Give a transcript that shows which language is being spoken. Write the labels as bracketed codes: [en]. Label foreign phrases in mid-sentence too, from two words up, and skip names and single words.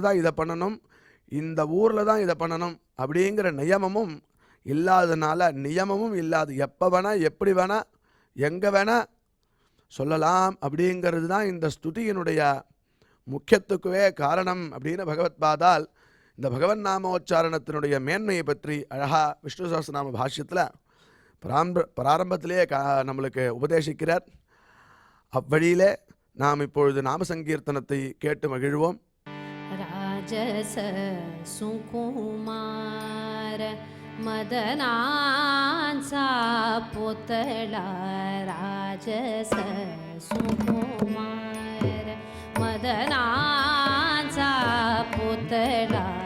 [ta] தான் இதை பண்ணணும், இந்த ஊரில் தான் இதை பண்ணணும் அப்படிங்கிற நியமமும் இல்லாதனால, நியமமும் இல்லாது எப்போ வேணால் எப்படி வேணால் எங்கே வேணால் சொல்லலாம் அப்படிங்கிறது தான் இந்த ஸ்துதியினுடைய முக்கியத்துக்குவே காரணம் அப்படின்னு பகவத் பாதால் இந்த பகவன் நாமோச்சாரணத்தினுடைய மேன்மையை பற்றி அழகா விஷ்ணு சஹஸ்ரநாம பாஷ்யத்தில் பிராரம்பத்திலேயே நம்மளுக்கு உபதேசிக்கிறார். அவ்வழியிலே நாம் இப்பொழுது நாம சங்கீர்த்தனத்தை கேட்டு மகிழ்வோம். [mr] राजस सुकुमार मदनांचा पुतळा, राजस सुकुमार मदनांचा पुतळा,